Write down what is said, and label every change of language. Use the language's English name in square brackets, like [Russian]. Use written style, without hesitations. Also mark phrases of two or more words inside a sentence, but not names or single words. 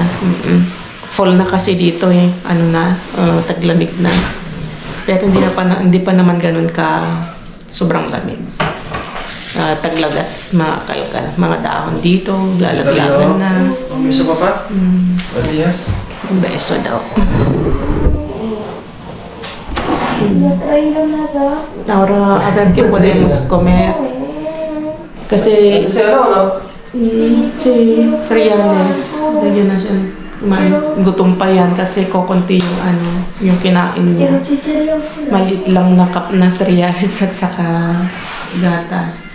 [Filipino] Fall na kasi dito taglamig na. Pero hindi pa naman ganun ka sobrang lamig. Taglagas, mga dahon dito, lalaglagan na. Beso pa pa? Yes. Beso daw. [Spanish] Ahora, a ver qué podemos comer. [Filipino] Kasi cereales. Lagyan na siya. Gutom pa yan kasi kukunti yung kinain niya. Maliit lang na cup na cereales at saka gatas.